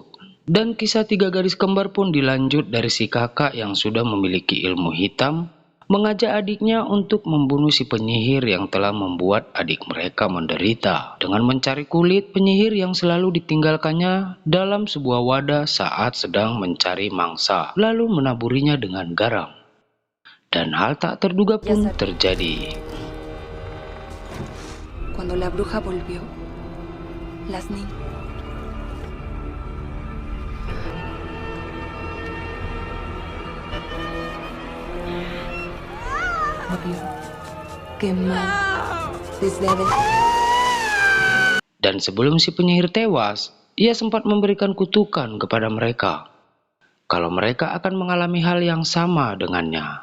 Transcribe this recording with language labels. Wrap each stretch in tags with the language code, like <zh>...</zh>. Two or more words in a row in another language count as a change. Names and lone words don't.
<id>Dan kisah tiga gadis kembar pun dilanjut dari si kakak yang sudah memiliki ilmu hitam, mengajak adiknya untuk membunuh si penyihir yang telah membuat adik mereka menderita dengan mencari kulit penyihir yang selalu ditinggalkannya dalam sebuah wadah saat sedang mencari mangsa, lalu menaburinya dengan garam. Dan hal tak terduga pun terjadi.</id> <es>Cuando la bruja volvió, las niñas...</es> <id>Dan sebelum si penyihir tewas, ia sempat memberikan kutukan kepada mereka kalau mereka akan mengalami hal yang sama dengannya.</id>